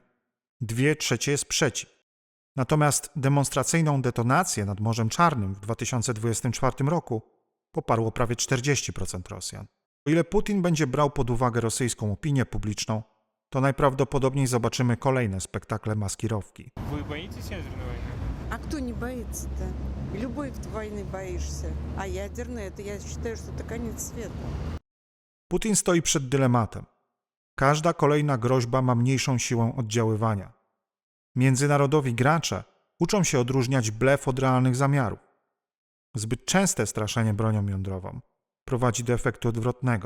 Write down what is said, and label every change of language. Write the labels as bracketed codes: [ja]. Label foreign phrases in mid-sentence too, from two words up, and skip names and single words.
[pl] 2/3 jest przeciw. Natomiast demonstracyjną detonację nad Morzem Czarnym w 2024 roku poparło prawie 40% Rosjan. O ile Putin będzie brał pod uwagę rosyjską opinię publiczną, to najprawdopodobniej zobaczymy kolejne spektakle maskirowki. [ru] Вы боитесь ядерной войны? А кто не боится-то? Любой войны боишься. А ядерная, это я считаю, что это конец света. [pl] Putin stoi przed dylematem. Każda kolejna groźba ma mniejszą siłę oddziaływania. Międzynarodowi gracze uczą się odróżniać blef od realnych zamiarów. Zbyt częste straszenie bronią jądrową prowadzi do efektu odwrotnego.